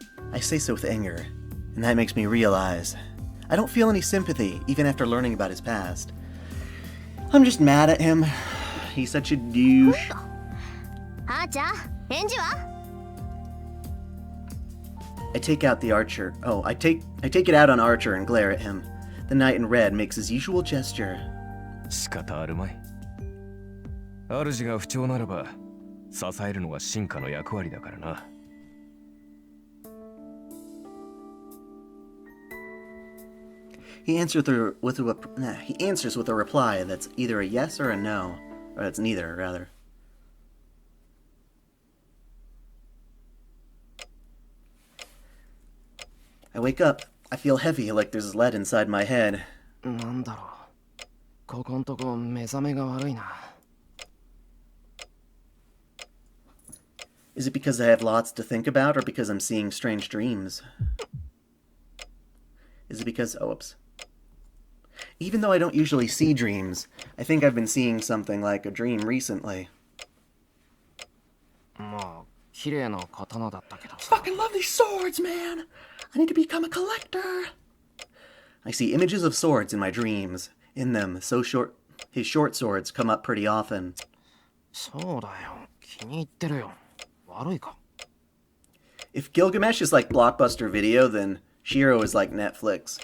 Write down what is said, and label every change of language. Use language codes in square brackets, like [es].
[en] I say so with anger, and that makes me realize I don't feel any sympathy even after learning about his past. I'm just mad at him. He's such a douche. [ja] はーちゃん返事は？ [en] I take out the archer. Oh, I take it out on Archer and glare at him. The knight in red makes his usual gesture. [ja] 仕方あるまい。主が不調ならば支えるのが進化の役割だからな。 [en] He answers with a reply that's either a yes or a no, or that's neither, rather. I wake up. I feel heavy, like there's lead inside my head. [ja] なんだろう。ここんとこ目覚めが悪いな。 [en] Is it because I have lots to think about, or because I'm seeing strange dreams? Is it because... oh, whoops. Even though I don't usually see dreams, I think I've been seeing something like a dream recently. [ja] まあ、綺麗な刀だったけどさ。 [en] Fucking love these swords, man! I need to become a collector! I see images of swords in my dreams. In them, his short swords come up pretty often. [ja] そうだよ。気に入ってるよ。悪いか。 [en] If Gilgamesh is like Blockbuster Video, then Shiro is like Netflix.